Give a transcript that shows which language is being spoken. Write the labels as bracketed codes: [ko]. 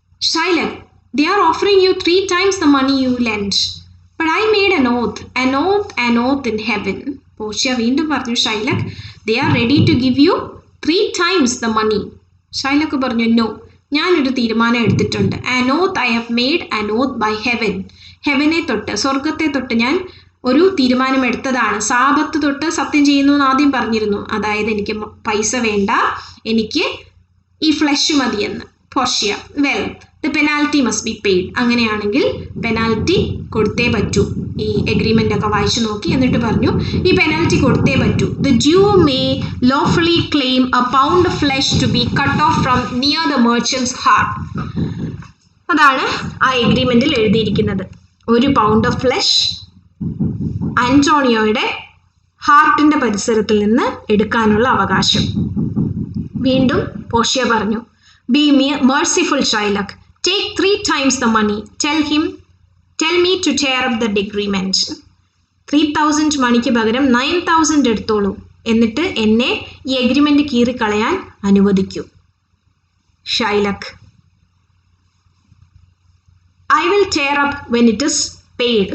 [en] Shylock, they are offering you 3 times the money you lent. But I made an oath in heaven. Portia [ml] വീണ്ടും പറഞ്ഞു, [en] Shylock, they are ready to give you 3 times the money. [ml] Shylock പറഞ്ഞു, no, ഞാനൊരു തീരുമാനം എടുത്തിട്ടുണ്ട്. [en] An oath I have made an oath by heaven. [ml] ഹെവനെ തൊട്ട്, സ്വർഗത്തെ തൊട്ട് ഞാൻ ഒരു തീരുമാനം എടുത്തതാണ്. സാപത്ത് തൊട്ട് സത്യം ചെയ്യുന്നു എന്ന് ആദ്യം പറഞ്ഞിരുന്നു. അതായത് എനിക്ക് പൈസ വേണ്ട, എനിക്ക് ഈ ഫ്ലഷ് മതിയെന്ന്. Portia, well, the penalty must be paid. അങ്ങനെയാണെങ്കിൽ പെനാൽറ്റി കൊടുത്തേ പറ്റൂ. ഈ എഗ്രിമെൻ്റ് ഒക്കെ വായിച്ചു നോക്കി എന്നിട്ട് പറഞ്ഞു, ഈ പെനാൽറ്റി കൊടുത്തേ പറ്റൂ. [en] The Jew may lawfully claim a pound of flesh to be cut off from near the merchant's heart. [ml] അതാണ് ആ എഗ്രിമെൻറ്റിൽ എഴുതിയിരിക്കുന്നത്. 1 [en] pound of flesh [ml] ആന്റോണിയോയുടെ ഹാർട്ടിൻ്റെ പരിസരത്തിൽ നിന്ന് എടുക്കാനുള്ള അവകാശം. വീണ്ടും പോർഷ്യ പറഞ്ഞു, [en] Be merciful, Shylock. Take 3 times the money. Tell him tell me to tear up the agreement. [ml] 3000 മണിക്ക് പകരം 9000 എടുത്തോളൂ, എന്നിട്ട് എന്നെ ഈ എഗ്രിമെൻ്റ് കീറിക്കളയാൻ അനുവദിക്കൂ. [en] Shylock, I will tear up when it is paid.